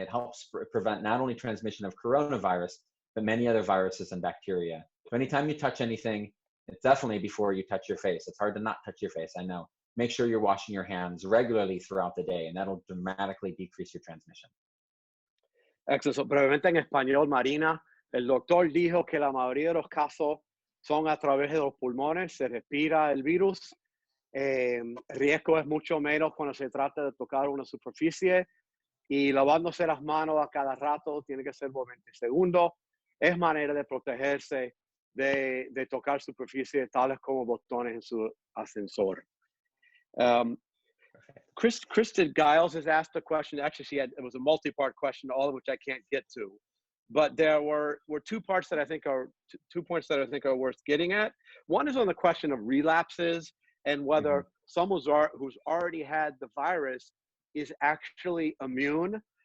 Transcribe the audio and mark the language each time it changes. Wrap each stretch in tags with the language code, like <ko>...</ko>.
<en>It helps prevent not only transmission of coronavirus, but many other viruses and bacteria. So anytime you touch anything, it's definitely before you touch your face. It's hard to not touch your face, I know. Make sure you're washing your hands regularly throughout the day, and that'll dramatically decrease your transmission. Excellent.</en> <es>Brevemente en español, Marina, el doctor dijo que la mayoría de los casos son a través de los pulmones, se respira el virus. El riesgo es mucho menos cuando se trata de tocar una superficie y lavándose las manos a cada rato, tiene que ser por 20 segundos. Es manera de protegerse de tocar superficies tales como botones en su ascensor.</es> <en>Kristen Giles has asked a question. Actually, it was a multi-part question, all of which I can't get to. But there were two parts that I think are, 2 points that I think are worth getting at. One is on the question of relapses and whether someone who's already had the virus is actually immune.</en>